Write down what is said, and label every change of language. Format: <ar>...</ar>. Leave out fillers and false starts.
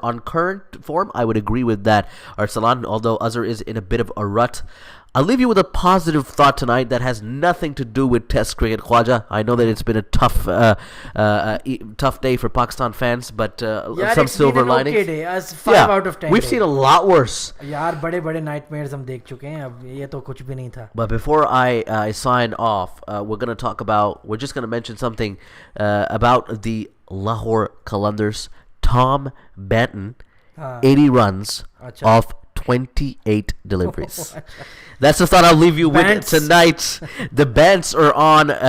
<en>On current form, I would agree with that. Arsalan, although Azhar is in a bit of a rut. I'll leave you with a positive thought tonight that has nothing to do with Test cricket, Khwaja. I know that it's been a tough day for Pakistan fans, but some silver linings. Okay day, as 5 out of 10. We've seen a lot worse.</en> <hi>यार बड़े-बड़े nightmares हम देख चुके हैं. अब ये तो कुछ भी नहीं था.</hi> <en>But before I sign off, we're just going to mention something about the Lahore Qalandars. Tom Banton, 80 runs off 28 deliveries. That's the thought I'll leave you with tonight. The Bants are on.</en>